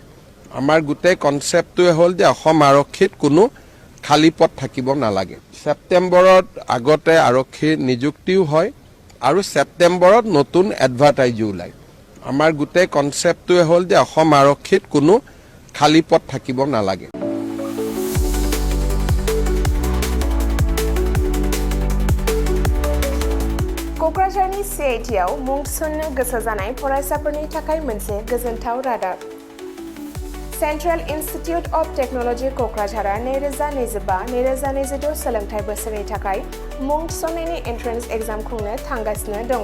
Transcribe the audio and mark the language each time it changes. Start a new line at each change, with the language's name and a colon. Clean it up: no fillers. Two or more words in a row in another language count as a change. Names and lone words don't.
Assamese: আমাৰ গোটেই কনসেপ্টটোৱে হ'ল যে অসম আৰক্ষীত কোনো খালী পদ থাকিব নালাগে। সেপ্টেম্বৰত আগতে আৰক্ষী নিযুক্তিও হয় আৰু সেপ্টেম্বৰত নতুন এডভাৰটাইজো ওলায়। আমাৰ গোটেই কনসেপ্টটোৱে হ'ল যে অসম আৰক্ষীত কোনো খালী পদ থাকিব নালাগে।
Bodo: क'क्राझारनि CITआव मुं थिसननो गोसो जानाय फरायसाफोरनि थाखाय मोनसे गोजोनथाव रादाब। सेन्ट्रेल इन्स्टिट्युट अफ टेक्न'लजि क'क्राझारआ 2025-2026 सोलोंथाइ बोसोरनि थाखाय मुं थिसननायनि
English: entrance exam
Bodo: खुंनो थांगासिनो दङ।